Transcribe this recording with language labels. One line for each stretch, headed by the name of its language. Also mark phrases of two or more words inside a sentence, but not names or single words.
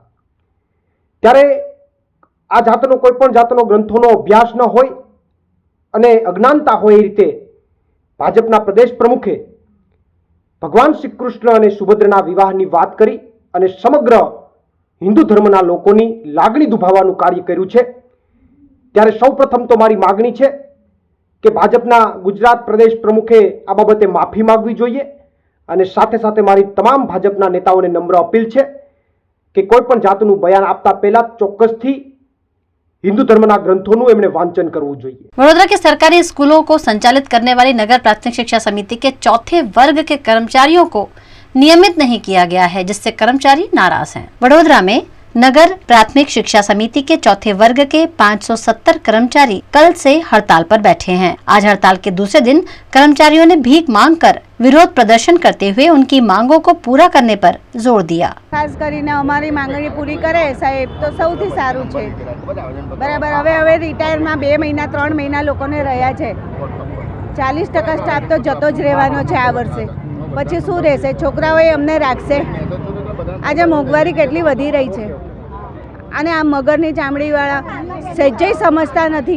Gujarati: ત્યારે આ જાતનો કોઈ પણ જાતનો ગ્રંથોનો અભ્યાસ ન હોય અને અજ્ઞાનતા હોય એ રીતે ભાજપના પ્રદેશ પ્રમુખે ભગવાન શ્રી કૃષ્ણ અને સુભદ્રાના વિવાહની વાત કરી અને સમગ્ર હિન્દુ ધર્મના લોકોની લાગણી દુભાવવાનું કાર્ય કર્યું છે। ત્યારે સૌપ્રથમ તો મારી માગણી છે કે ભાજપના ગુજરાત પ્રદેશ પ્રમુખે આ બાબતે માફી માંગવી જોઈએ અને સાથે સાથે મારી તમામ ભાજપના નેતાઓને નમ્ર અપીલ છે કે કોઈ પણ જાતનું બયાન આપતા પહેલા ચોક્કસથી હિંદુ ધર્મના ગ્રંથો એમને વાંચન કરવું જોઈએ।
Hindi: वडोदरा के सरकारी स्कूलों को संचालित करने वाली नगर प्राथमिक शिक्षा समिति के चौथे वर्ग के कर्मचारियों को नियमित नहीं किया गया है, जिससे कर्मचारी नाराज हैं। वडोदरा में नगर प्राथमिक शिक्षा समिति के चौथे वर्ग के 570 कर्मचारी कल से हड़ताल पर बैठे हैं। आज हड़ताल के दूसरे दिन कर्मचारियों ने भीख मांगकर विरोध प्रदर्शन करते हुए उनकी मांगों को पूरा करने पर जोर दिया।
Gujarati: खास કરીને અમારી માંગણી પૂરી કરે સાહેબ તો સૌથી સારું છે। બરાબર, હવે રિટાયરમાં 2 મહિના 3 મહિના લોકોને રહ્યા છે। 40% સ્ટાફ તો જતો જ રહેવાનો છે આ વર્ષે, પછી શું રહેશે? છોકરાઓએ અમને રાખશે? આજે મોંઘવારી કેટલી વધી રહી છે અને આ મગરની ચામડીવાળા સહેજે સમજતા નથી।